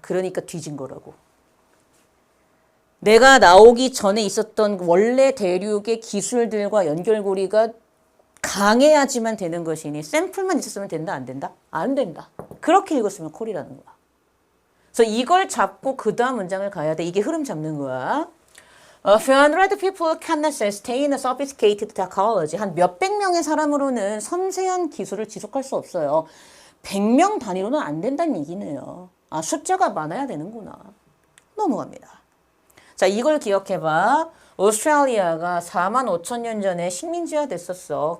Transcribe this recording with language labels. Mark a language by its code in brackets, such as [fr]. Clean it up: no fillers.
[ko] 그러니까 뒤진 거라고. 내가 나오기 전에 있었던 원래 대륙의 기술들과 연결고리가 강해야지만 되는 것이니 샘플만 있었으면 된다, 안 된다? 안 된다. 그렇게 읽었으면 콜이라는 거야. 그래서 이걸 잡고 그 다음 문장을 가야 돼. 이게 흐름 잡는 거야. [en] A few hundred people cannot sustain a sophisticated technology. [ko] 한 몇백 명의 사람으로는 섬세한 기술을 지속할 수 없어요. 100명 단위로는 안 된다는 얘기네요. 아, 숫자가 많아야 되는구나. 넘어갑니다. 자, 이걸 기억해봐. 오스트레일리아가 4만 5천 년 전에 식민지화 됐었어.